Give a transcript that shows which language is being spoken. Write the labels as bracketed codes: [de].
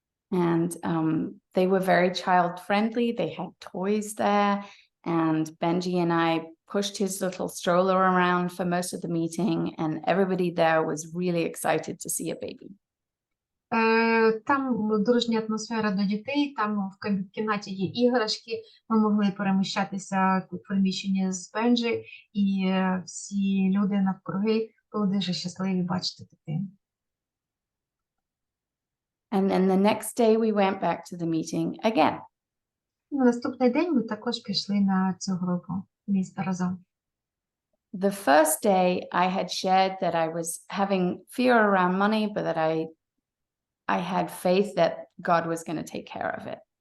[en] And they were very child-friendly. They had toys there, and Benji and I pushed his little stroller around for most of the meeting, and everybody there was really excited to see a baby. [uk] Там дружня атмосфера до дітей, там в кімнаті є іграшки, ми могли переміщатися в приміщенні з Бенджі, і всі люди навкруги були дуже щасливі бачити дитину. [en] And then the next day we went back to the meeting again. [uk] На наступний день ми також пішли на цю групу міста разом. [en] The first day I had shared that I was having fear around money, but that I had faith that God was going to take care of it.